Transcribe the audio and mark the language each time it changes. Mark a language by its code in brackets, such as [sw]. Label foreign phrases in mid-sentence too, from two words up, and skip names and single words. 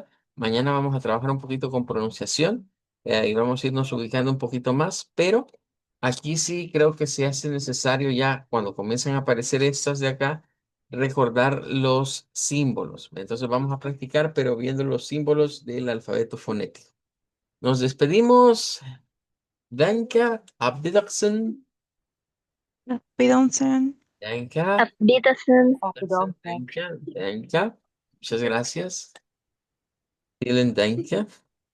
[es] Mañana vamos a trabajar un poquito con pronunciación y vamos a irnos ubicando un poquito más, pero aquí sí creo que se hace necesario ya cuando comiencen a aparecer estas de acá, recordar los símbolos. Entonces vamos a practicar, pero viendo los símbolos del alfabeto fonético. Nos despedimos. [de] Danke, Abdidaxen. Bedanken. Danke, Auf Wiedersehen. Auf Wiedersehen. danke, danke. [es] Muchas gracias. [de] Vielen Dank.